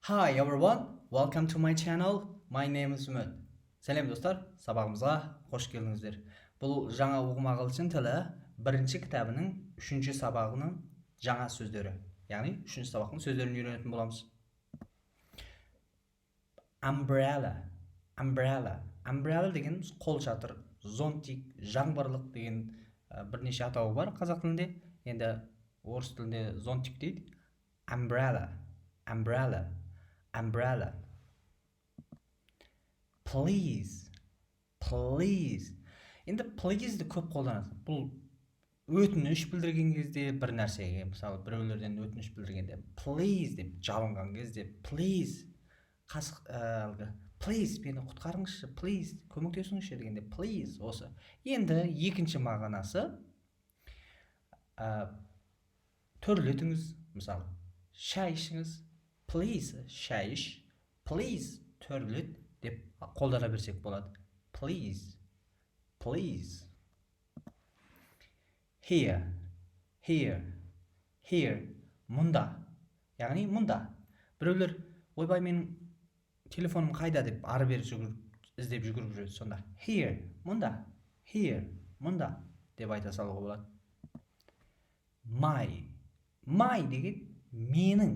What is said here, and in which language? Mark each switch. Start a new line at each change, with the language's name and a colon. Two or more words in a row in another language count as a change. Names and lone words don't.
English: Hi everyone, welcome to my channel. My name is umit.
Kazakh: Сәлем достар, сабағымызға қош келдіңіздер. Бұл жаңа ұғым ағылшын тілі бірінші кітабының 3-ші сабағының жаңа сөздері. Яғни 3-ші сабақтың сөздерін үйренетін боламыз.
English: Umbrella, umbrella.
Kazakh: Umbrella деген қол шатыр, зонтик, жаңбырлық деген бірнеше атауы бар қазақ тілінде. Енді орыс тілінде зонтик дейді.
English: Umbrella, umbrella. Umbrella. Please, please.
Kazakh: Енді please'ді көп қолданады. Бұл өтініш білдірген кезде бір нәрсеге, мысалы біреулерден өтініш білдіргенде please деп жалынған кезде
English: please please
Kazakh: мені құтқарыңызшы, please көмектесіңізші дегенде please осы. Енді екінші мағынасы төрлетіңіз, мысалы шай ішіңіз, please шай іш, please төрлет деп қолдана берсек болады.
English: Please, please. Here, here, here.
Kazakh: Мұнда. Яғни мұнда. Біреулер, ойбай менің телефоным қайда деп ары бері іздеп жүгіріп жүреді. Сонда here, мұнда. Here, мұнда деп айта салуға болады. My деген менің.